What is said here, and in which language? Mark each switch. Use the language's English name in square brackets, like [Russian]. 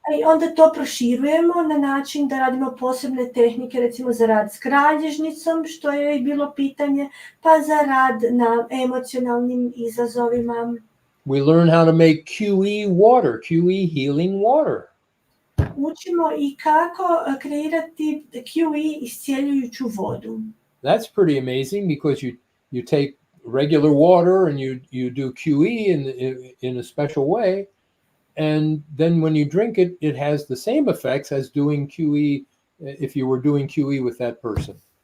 [Croatian] I onda to proširujemo na način da radimo posebne tehnike, recimo za rad s kralježnicom, što je bilo pitanje, pa za rad na emocionalnim izazovima. [English] We learn how to make QE water, QE healing water. [Croatian] Učimo i kako kreirati QE iscjeljujuću vodu. [English] That's pretty amazing because you take regular water and you do QE in a special way, and then when you drink it, it has the same effects as doing QE if you were doing QE with that person.